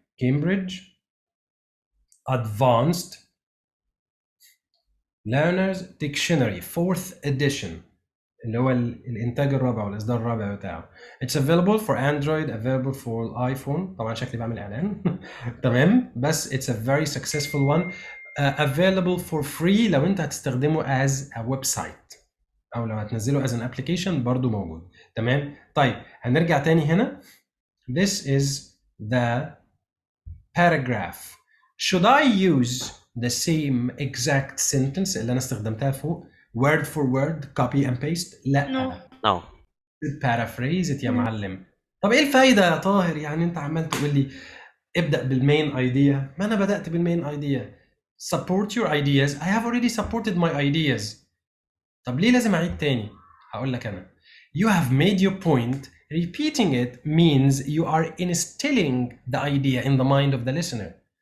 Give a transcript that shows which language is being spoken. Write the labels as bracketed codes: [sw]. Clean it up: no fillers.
[ar] Cambridge Advanced Learner's Dictionary 4th edition اللي هو الانتاج الرابع والاصدار الرابع بتاعه. [en] It's available for Android, available for iPhone. [ar] طبعا شكلي بعمل اعلان تمام، بس [en] it's a very successful one. Available for free [ar] لو انت هتستخدمه [en] as a website [ar] او لو هتنزله [en] as an application [ar] برضو موجود. تمام. طيب هنرجع تاني هنا. [en] This is the paragraph. Should I use the same exact sentence [ar] اللي انا استخدمتها فوق [en] word for word copy and paste؟ [ar] لا. [en] No. paraphrase it [ar] يا معلم. طب ايه الفايده يا طاهر؟ يعني انت عمال تقول لي ابدا بالمين ايديا، ما انا بدات بالمين ايديا. [en] support your ideas. I have already supported my ideas. [ar] طب ليه لازم اعيد تاني؟ هقول لك انا. [en] You have made your point. Repeating it means you are instilling the idea in the mind of the listener.